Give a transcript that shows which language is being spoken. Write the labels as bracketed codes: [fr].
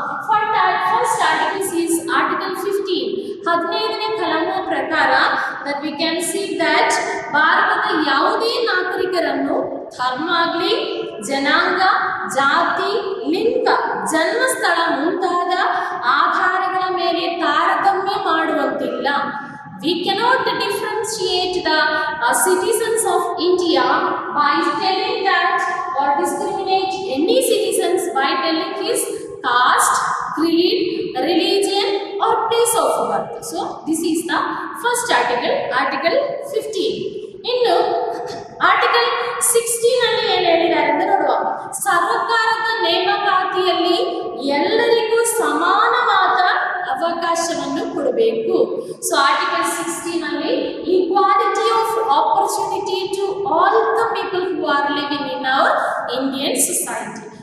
[en] First articles is article 15. [kn] 15ನೇ ಕಲಮು ಪ್ರಕಾರ [en] that we can see that [kn] ಭಾರತದ ಯಾವುದೇ ನಾಗರಿಕರನ್ನು ಧರ್ಮ ಆಗಲಿ, ಜನಾಂಗ, ಜಾತಿ, ಲಿಂಗ, ಜನ್ಮಸ್ಥಳ ಮುಂತಾದ ಆಧಾರಗಳ ಮೇಲೆ ತಾರತಮ್ಯ ಮಾಡುವಂತಿಲ್ಲ. [en] We cannot differentiate the citizens of India by telling that or discriminate any citizens by telling his caste, creed, religion or place of birth. So this is the first article, Article 15. [kn] ಇನ್ನು article 16 ಅಲ್ಲಿ ಏನು ಹೇಳಿದ್ದಾರೆ ಅಂತ ನೋಡುವ. ಸರ್ಕಾರದ ನೇಮಕಾತಿಯಲ್ಲಿ ಎಲ್ಲರಿಗೂ ಸಮಾನವಾದ ಅವಕಾಶವನ್ನು ಕೊಡಬೇಕು. [en] So article 16 ಅಲ್ಲಿ equality of opportunity to all the people who are living in our Indian society.